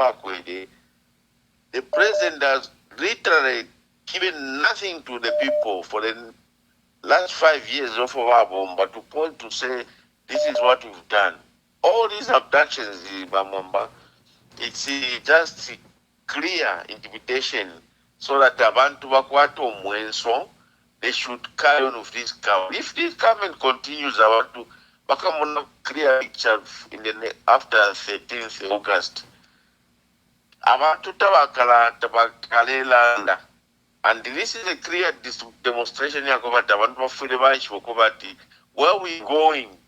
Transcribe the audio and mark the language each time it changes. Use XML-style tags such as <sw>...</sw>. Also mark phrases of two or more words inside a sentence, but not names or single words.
<en>The president has literally given nothing to the people for the last 5 years of our bomb, but to point to say this is what we've done. All these abductions, it's just clear invitation so that</en> <bem>abantu bakwato mwenso,</bem> <en>they should carry on with this government. If this government continues, I want to become a clear picture in the after 13th August.</en> <bem>Abantu tabakalela,</bem> <en>and this is a clear demonstration where we going.</en>